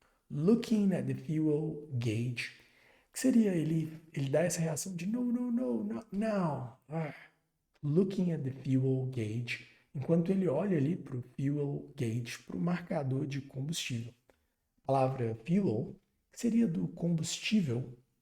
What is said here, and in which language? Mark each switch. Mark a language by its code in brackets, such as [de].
[en] Looking at the fuel gauge. [pt] Que seria ele dá essa reação de [en] no, no, no, not now. Looking at the fuel gauge. [pt] Enquanto ele olha ali para o fuel gauge, para o marcador de combustível. A palavra fuel seria do combustível.